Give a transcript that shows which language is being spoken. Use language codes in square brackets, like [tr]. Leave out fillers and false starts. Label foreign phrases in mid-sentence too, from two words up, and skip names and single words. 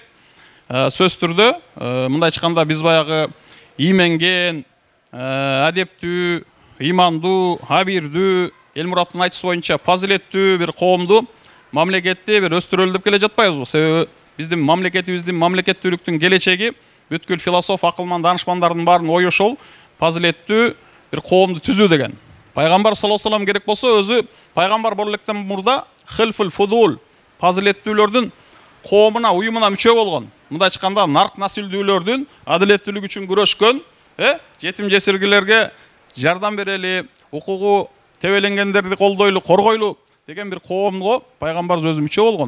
[ky] Сөз түрдө мындай айтканда биз баягы ийменген, адептүү, имандуу, абирдүү, Элмураттын айтышы боюнча фазилеттүү бир коомду, мамлекетти бир өстүрөлү деп келе жатпайбызбы? Себеби биздин мамлекетибиздин, мамлекеттүүлүктүн келечеги бүткүл философ, акылман данышмандардын баарынын ою ошол фазилеттүү бир коомду түзүү деген. Пайгамбар [ar] صلى الله عليه وسلم [ky] керек болсо өзү пайгамбар боло электен мурда [ar] حلف الفضول, [ky] фазилеттүүлөрдүн коомуна, уюмуна мүчө болгон. Мындай айтканда нарк насилдүүлөрдүн адилеттүүлүгү үчүн күрөшкөн, жетим жесиргилерге жардам берели, укугу тебеленгендерди колдойлу, коргойлу деген бир коомго пайгамбар өзү мүчө болгон.